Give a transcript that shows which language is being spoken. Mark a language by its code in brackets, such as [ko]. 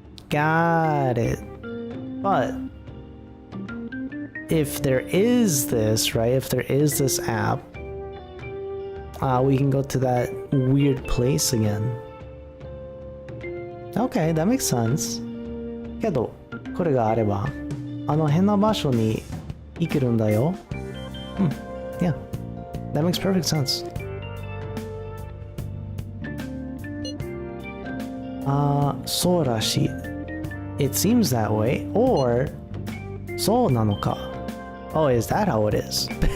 [en] Got it. But if there is this, right? If there is this app, we can go to that weird place again. Okay, that makes sense. [ja] けど、これがあれば、あの変な場所に行けるんだよ。 [en] Yeah, that makes perfect sense. [ja] そうらしい。 [en] It seems that way, or [ja] そうなのか。 [en] Oh, is that how it is?